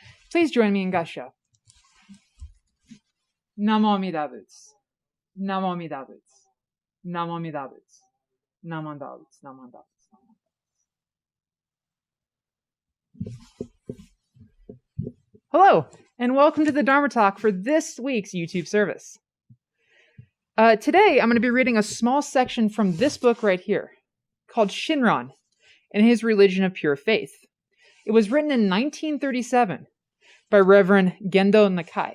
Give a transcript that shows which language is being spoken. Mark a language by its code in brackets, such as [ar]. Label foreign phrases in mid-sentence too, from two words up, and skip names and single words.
[en] Please join me in Gassho. [sa] Namo Amida Buddha. Namo Amida Buddha. Namo Amida Buddha. Namo Amida Buddha. Namo Amida Buddha. [en] Hello, and welcome to the Dharma Talk for this week's YouTube service. Today, I'm going to be reading a small section from this book right here, called Shinran and His Religion of Pure Faith. It was written in 1937 by Reverend Gendo Nakai.